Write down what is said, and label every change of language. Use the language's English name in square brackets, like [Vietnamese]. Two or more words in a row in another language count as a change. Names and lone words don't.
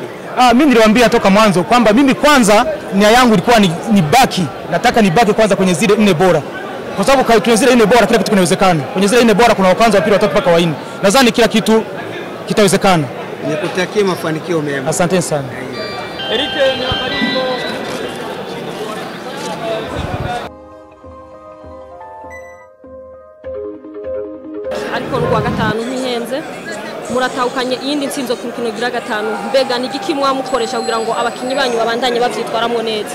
[Swahili] Mimi niliwaambia toka mwanzo kwamba mimi kwanza nia yangu ilikuwa nataka nibaki kwanza kwenye zile 4 bora. Kwa sababu kwenye zile 4 bora kila kitu kinawezekana. Kwenye zile 4 bora kuna kwanza, wa pili, wa tatu mpaka wa 4. Nadhani kila kitu kitawezekana. Nikutakie mafanikio mema. Asante sana. Erike, ni karibu. [Rundi] Ariko rwa gatanu ntihenze muratahukanye iyindi ntsinzo ku rukino gira 5. Mbega ni igiki mwamukoresha kugira ngo abakinyi banyu babandanye bavyitwaramo neza?